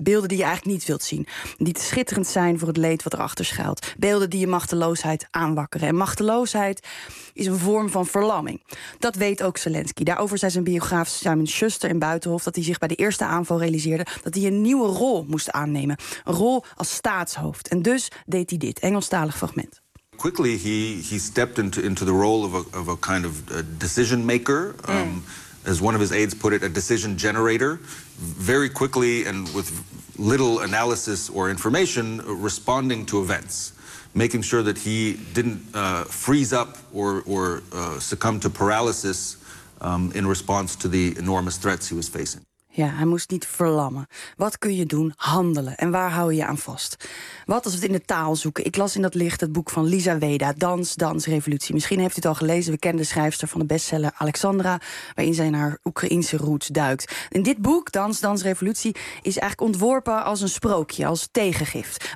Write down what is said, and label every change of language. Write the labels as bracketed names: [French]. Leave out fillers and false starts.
[Dutch] Beelden die je eigenlijk niet wilt zien. Die te schitterend zijn voor het leed wat erachter schuilt. Beelden die je machteloosheid aanwakkeren. En machteloosheid is een vorm van verlamming. Dat weet ook Zelensky. Daarover zei zijn biograaf Simon Schuster in Buitenhof dat hij zich bij de eerste aanval realiseerde dat hij een nieuwe rol moest aannemen. Een rol als staatshoofd. En dus deed hij dit. Engelstalig fragment. [English] Quickly he stepped into the role of a kind of a decision maker. As one of his aides put it, a decision generator. Very quickly and with little analysis or information responding to events. Making sure that he didn't freeze up or succumb to paralysis in response to the enormous threats he was facing. [Dutch] Ja, hij moest niet verlammen. Wat kun je doen? Handelen. En waar hou je aan vast? Wat als we het in de taal zoeken? Ik las in dat licht het boek van Lisa Weda, Dans, Dans, Revolutie. Misschien heeft u het al gelezen. We kennen de schrijfster van de bestseller Alexandra, waarin zij naar Oekraïnse roots duikt. En dit boek, Dans, Dans, Revolutie, is eigenlijk ontworpen als een sprookje, als tegengift.